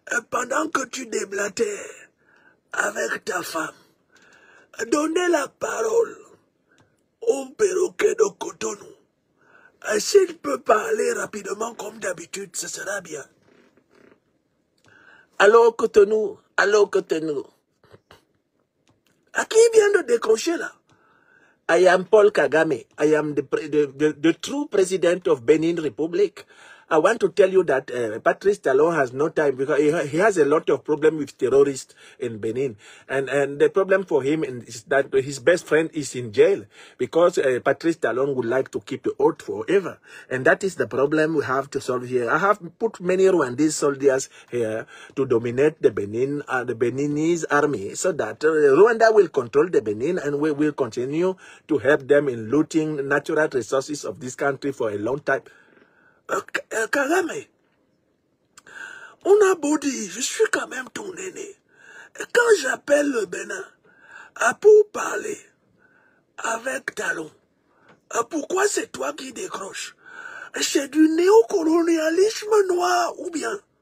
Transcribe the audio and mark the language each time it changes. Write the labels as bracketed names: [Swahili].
[French] Pendant que tu déblatères avec ta femme, donnez la parole au perroquet de Cotonou. S'il peut parler rapidement comme d'habitude, ce sera bien. Allô Cotonou, allô Cotonou. À qui vient de décrocher là? [English] I am Paul Kagame. I am the true president of Benin Republic. I want to tell you that Patrice Talon has no time because he has a lot of problem with terrorists in Benin. And the problem for him is that his best friend is in jail because Patrice Talon would like to keep the oath forever. And that is the problem we have to solve here. I have put many Rwandese soldiers here to dominate the Beninese army so that Rwanda will control the Benin and we will continue to help them in looting natural resources of this country for a long time. [French] Kagame, on a beau dire, je suis quand même ton aîné. Quand j'appelle le Bénin pour parler avec Talon, pourquoi c'est toi qui décroches? C'est du néocolonialisme noir ou bien?